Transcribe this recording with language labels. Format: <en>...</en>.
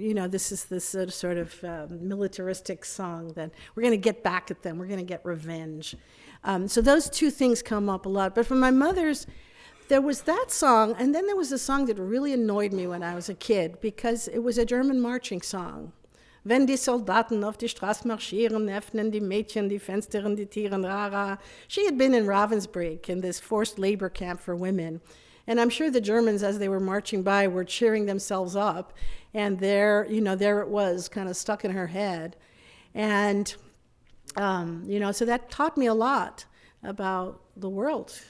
<en>This is this sort of militaristic song that we're going to get back at them. We're going to get revenge. So those two things come up a lot. But for my mother's, there was that song, and then there was a song that really annoyed me when I was a kid because it was a German marching song.</en> <de>Wenn die Soldaten auf die Straße marschieren, öffnen die Mädchen die Fenster und die Tieren rara.</de> <en>She had been in Ravensbrück, in this forced labor camp for women. And I'm sure the Germans, as they were marching by, were cheering themselves up. And there it was, kind of stuck in her head. And, so that taught me a lot about the world.</en>